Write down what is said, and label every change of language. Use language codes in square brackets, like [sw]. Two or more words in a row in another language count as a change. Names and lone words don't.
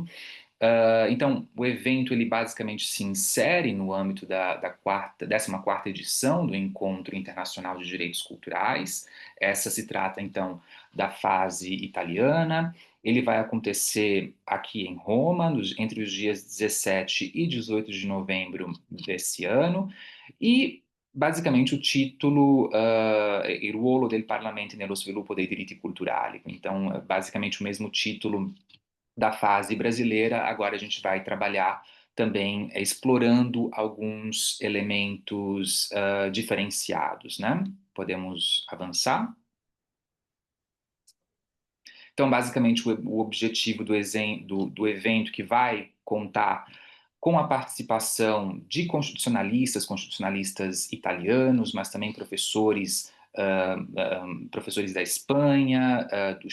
[pt] Então, o evento ele basicamente se insere no âmbito da 14ª edição do Encontro Internacional de Direitos Culturais. Essa se trata, então, da fase italiana. Ele vai acontecer aqui em Roma, entre os dias 17 e 18 de novembro desse ano. E, basicamente, o título, [it] Il ruolo del Parlamento nello sviluppo dei diritti culturali. [pt] Então, basicamente, o mesmo título da fase brasileira, agora a gente vai trabalhar também explorando alguns elementos diferenciados, né? Podemos avançar? Então, basicamente, o objetivo do evento que vai contar com a participação de constitucionalistas italianos, mas também professores da Espanha, do